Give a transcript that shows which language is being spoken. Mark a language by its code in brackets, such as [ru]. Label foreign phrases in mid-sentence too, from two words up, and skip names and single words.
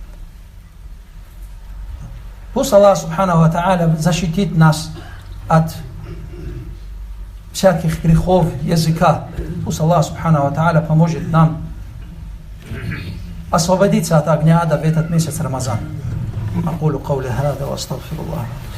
[ru] Пусть Аллах [ar] سبحانه وتعالى [ru] защитит нас от всяких грехов языка. Пусть Аллах [ar] سبحانه وتعالى [ru] поможет нам освободиться от огня ада в этот месяц Рамазан. [ar] أقول قولي هذا وأستغفر الله.